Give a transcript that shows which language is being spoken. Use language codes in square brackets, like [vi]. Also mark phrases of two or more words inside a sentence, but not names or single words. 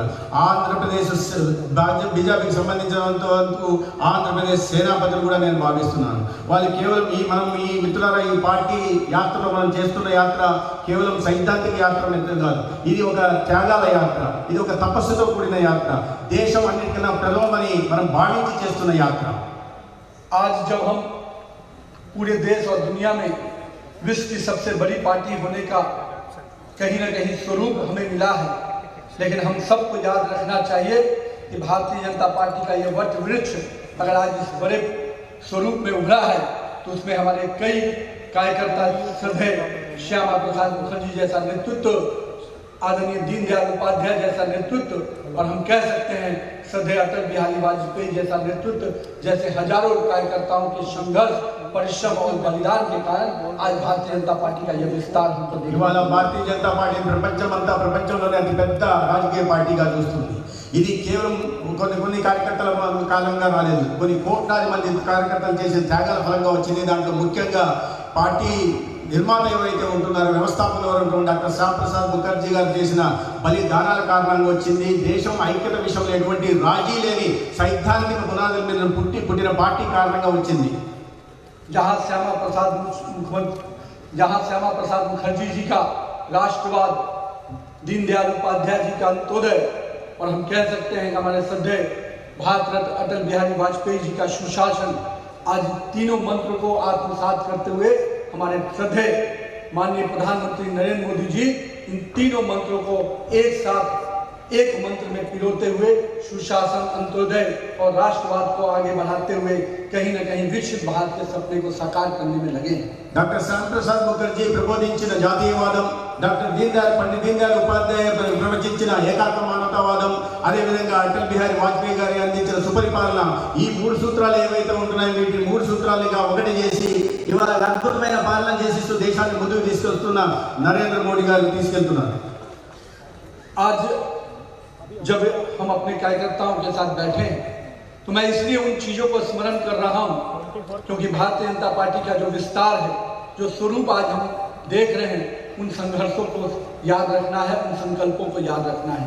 [te] ఆంధ్రప్రదేశ్ బీజేపీకి సంబంధించినంత వరకు ఆంధ్రప్రదేశ్ సేనాపతులు కూడా నేను భావిస్తున్నాను. వాళ్ళు కేవలం ఈ మిత్రులారా ఈ పార్టీ యాత్రలో మనం చేస్తున్న యాత్ర కేవలం సైద్ధాంతిక యాత్ర కాదు, ఇది ఒక త్యాగాల యాత్ర, ఇది ఒక తపస్సుతో కూడిన యాత్ర, దేశం అన్నిటికన్నా ప్రథమని మనం భావించి చేస్తున్న యాత్ర. [hi] आज जब हम पूरे देश और दुनिया में विश्व की सबसे बड़ी पार्टी होने का कहीं न कहीं स्वरूप हमें मिला है, लेकिन हम सबको याद रखना चाहिए कि भारतीय जनता पार्टी का ये वट वृक्ष अगर आज इस बड़े स्वरूप में उभरा है तो उसमें हमारे कई कार्यकर्ता, श्रद्धेय श्यामा प्रसाद मुखर्जी जैसा नेतृत्व, आदरणीय दीनदयाल उपाध्याय जैसा नेतृत्व, और हम कह सकते हैं श्रद्धेय अटल बिहारी वाजपेयी जैसा नेतृत्व, जैसे हजारों कार्यकर्ताओं के संघर्ष, परिश्रम और बलिदान के कारण आज भारतीय जनता पार्टी का यह विस्तार हमको देखने [te] भारतीय जनता पार्टी ప్రపంచంలోనే అతి పెద్ద రాజకీయ పార్టీగా చూస్తుంది. ఇది కేవలం కొన్ని కార్యకర్తల కాలంగా రాలేదు, కొన్ని కోట్లాది మంది కార్యకర్తలు చేసిన త్యాగాల ఫలంగా వచ్చింది. దాంట్లో ముఖ్యంగా పార్టీ నిర్మాత ఎవరైతే ఉంటున్నారో, వ్యవస్థాపకులు ఎవరు డాక్టర్ శ్యామ్ ప్రసాద్ ముఖర్జీ గారు చేసిన బలిదానాల కారణంగా వచ్చింది. దేశం ఐక్యత విషయంలో ఎటువంటి రాజీ లేని సైద్ధాంతిక పునాదుల మీద పుట్టిన పార్టీ కారణంగా వచ్చింది. [hi] जहाँ श्यामा प्रसाद मुखर्जी जी का राष्ट्रवाद, दीनदयाल उपाध्याय जी का अंत्योदय, और हम कह सकते हैं कि हमारे श्रद्धेय भारत रत्न अटल बिहारी वाजपेयी जी का सुशासन, आज तीनों मंत्र को आत्मसात करते हुए हमारे श्रद्धेय माननीय प्रधानमंत्री नरेंद्र मोदी जी इन तीनों मंत्रों को एक साथ एक मंत्र में पिरोते हुए सुशासन, अंत्योदय और राष्ट्रवाद को आगे बढ़ाते हुए कहीं न कहीं विकसित भारत के सपने को साकार करने में लगे हैं। [te] డాక్టర్ శ్యామప్రసాద్ ముఖర్జీ ప్రబోధించిన జాతీయవాదం, డాక్టర్ పండిత్ దీన్ దయాళ్ ఉపాధ్యాయ ప్రవచించిన ఏకాత్మ మానవతావాదం, అదేవిధంగా అటల్ బిహారీ వాజ్పేయి గారి అందించిన సుపరిపాలన, ఈ 3 సూత్రాలు ఏవైతే ఉంటున్నాయో వీటిని 3 సూత్రాలుగా ఒకటి చేసి ఇవాళ అద్భుతమైన పాలన చేసిస్తూ దేశాన్ని ముందుకు తీసుకెళ్తున్న నరేంద్ర మోడీ గారు తీసుకెళ్తున్నారు. [hi] आज जब हम अपने कार्यकर्ताओं के साथ बैठे तो मैं इसलिए उन चीज़ों को स्मरण कर रहा हूं क्योंकि भारतीय जनता पार्टी का जो विस्तार है, जो स्वरूप आज हम देख रहे हैं, उन संघर्षों को याद रखना है, उन संकल्पों को याद रखना है।